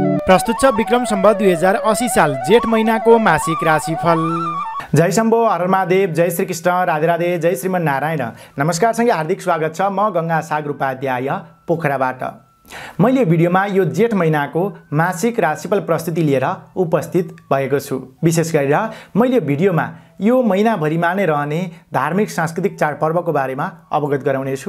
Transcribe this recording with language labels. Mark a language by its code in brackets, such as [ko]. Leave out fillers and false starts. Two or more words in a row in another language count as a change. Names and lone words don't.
[ne] प्रस्तुत छ विक्रम सम्वत 2080 साल जेठ महिनाको मासिक राशिफल। जय शम्भो, हर महादेव, जय श्री कृष्ण, राधे राधे, जय श्रीमन नारायण। नमस्कार सँगै हार्दिक स्वागत छ। म गंगा सागर उपाध्याय पोखराबाट। मैले भिडियोमा यो जेठ महिनाको मासिक राशिफल प्रस्तुति लिएर उपस्थित भएको छु। विशेष गरेर मैले भिडियोमा यो महिनाभरिमा नै रहने धार्मिक सांस्कृतिक चाडपर्वको बारेमा अवगत गराउने छु।